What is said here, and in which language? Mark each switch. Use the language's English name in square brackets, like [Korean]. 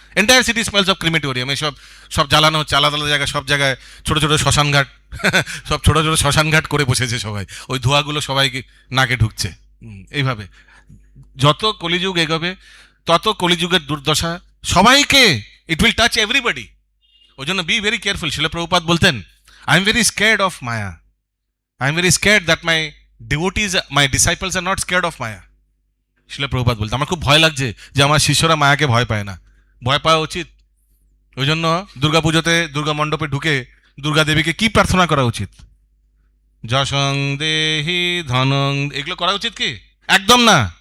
[Bangla] Entire city smells of ক্রিমেটোরিয়াম। এসব সব জ্বালানো হচ্ছে আলাদা আলাদা জায়গায়, সব জায়গায় ছোট ছোট শ্মশান ঘাট, সব ছোট ছোট শ্মশান ঘাট করে বসেছে সবাই, ওই ধোঁয়াগুলো সবাইকে নাকে ঢুকছে। এইভাবে যত কলিযুগ এগোবে তত কলিযুগের দুর্দশা সবাইকে, [English] It will touch everybody. [Bangla] ওই জন্য বি ভেরি কেয়ারফুল। শিলা প্রভুপাদ বলতেন, [English] I am very scared of Maya, I am very scared that my devotees, my disciples are not scared of Maya. [Bangla] শিলা প্রভুপাদ বলতে আমার খুব ভয় লাগছে যে আমার শিষ্যরা মায়াকে ভয় পায় না। ভয় পাওয়া উচিত। ওই জন্য দুর্গা পুজোতে দুর্গা মণ্ডপে ঢুকে দুর্গা দেবীকে কি প্রার্থনা করা উচিত? যশং দেহি ধনং, এগুলো করা উচিত কি? একদম না।